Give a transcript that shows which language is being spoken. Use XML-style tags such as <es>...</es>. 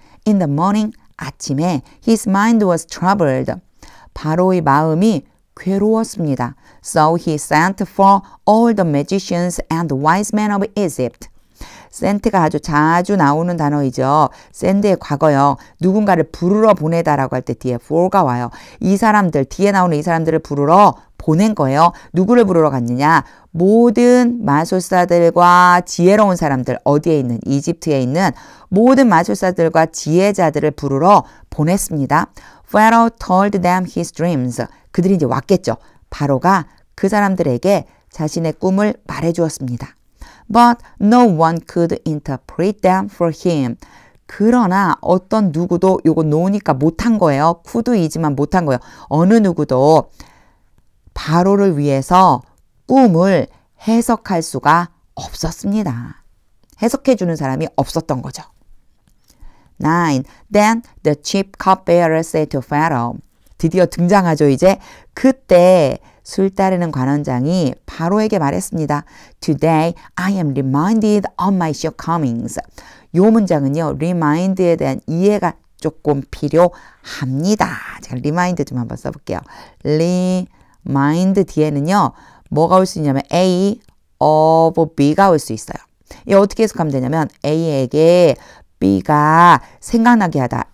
<en>In the morning.</en> <ko>아침에</ko> <en>his mind was troubled.</en> <ko>바로의 마음이 괴로웠습니다.</ko> <en>So he sent for all the magicians and the wise men of Egypt.</en> <ko>sent가 아주 자주 나오는 단어이죠. send의 과거요. 누군가를 부르러 보내다라고 할 때 뒤에 for가 와요. 이 사람들, 뒤에 나오는 이 사람들을 부르러 보낸 거예요. 누구를 부르러 갔느냐? 모든 마술사들과 지혜로운 사람들, 어디에 있는? 이집트에 있는 모든 마술사들과 지혜자들을 부르러 보냈습니다.</ko> <en>Pharaoh told them his dreams.</en> <ko>그들이 이제 왔겠죠. 바로가 그 사람들에게 자신의 꿈을 말해주었습니다.</ko> <en>But no one could interpret them for him.</en> <ko>그러나 어떤 누구도 요거 no니까 못한 거예요. could이지만 못한 거예요. 어느 누구도 바로를 위해서 꿈을 해석할 수가 없었습니다. 해석해주는 사람이 없었던 거죠. 9.</ko> <en>Then the chief cupbearer said to Pharaoh.</en> <ko>드디어 등장하죠. 이제 그때 술 따르는 관원장이 바로에게 말했습니다.</ko> <en>Today I am reminded of my shortcomings.</en> <ko>요 문장은요. remind에 대한 이해가 조금 필요합니다. 제가 remind 좀 한번 써볼게요. remind 뒤에는요. 뭐가 올 수 있냐면 A of B가 올 수 있어요. 이 어떻게 해석하면 되냐면 A에게 B가 생각나게 하다.</ko>